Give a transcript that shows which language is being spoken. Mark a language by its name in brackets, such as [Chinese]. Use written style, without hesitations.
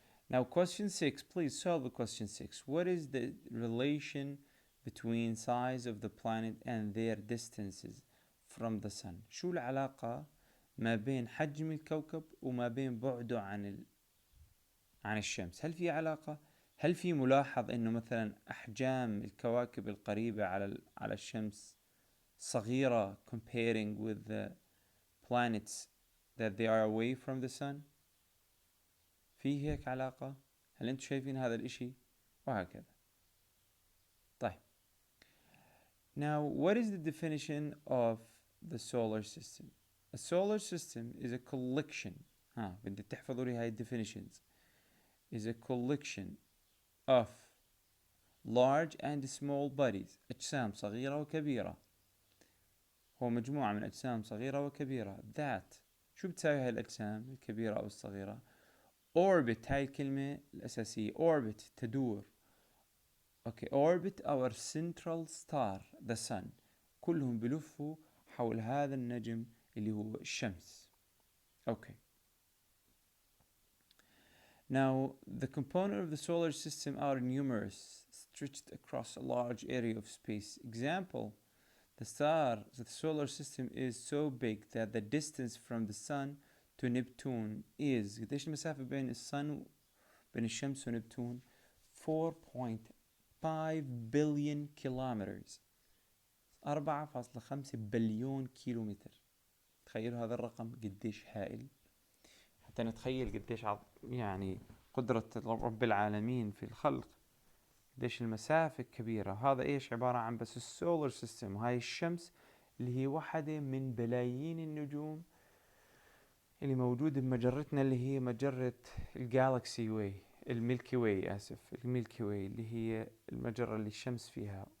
[English] Now question 6, please solve the question 6. What is the relation between size of the planet and their distances from the sun? [Arabic] شو العلاقة ما بين حجم الكوكب وما بين بعده عن الشمس؟ هل في علاقة؟ هل في ملاحظ انه مثلا احجام الكواكب القريبة على الشمس صغيرة [English] comparing with the planets that they are away from the sun؟ [Arabic] في هيك علاقة؟ هل انتم شايفين هذا الاشي؟ وهكذا. طيب. [English] Now what is the definition of the solar system? A solar system is a collection. [Arabic] بدي تحفظوا لي هاي definitions. [English] Is a collection of large and small bodies. [Arabic] أجسام صغيرة وكبيرة. هو مجموعة من أجسام صغيرة وكبيرة. [English] That. [Arabic] شو بتساوي هاي الأجسام الكبيرة أو الصغيرة؟ Orbit. هاي الكلمة الأساسية. Orbit تدور. Okay. [English] Orbit our central star, the sun. [Arabic] كلهم بلفوا حول هذا النجم اللي هو الشمس. [English] Okay. Now, the components of the solar system are numerous, stretched across a large area of space. Example, the solar system is so big that the distance from the sun to Neptune is [Arabic] قديش المسافة بين الشمس ونبتون؟ [English] 4.5 billion kilometers. [Arabic] 4.5 بليون كيلومتر. تخيلوا هذا الرقم قديش هائل، حتى نتخيل قديش يعني قدرة رب العالمين في الخلق، قديش المسافة كبيرة. هذا ايش عبارة عن بس السولار سيستم، وهاي الشمس اللي هي واحدة من بلايين النجوم اللي موجودة بمجرتنا، اللي هي مجرة الجالكسي واي، الميلكي واي، الميلكي واي اللي هي المجرة اللي الشمس فيها.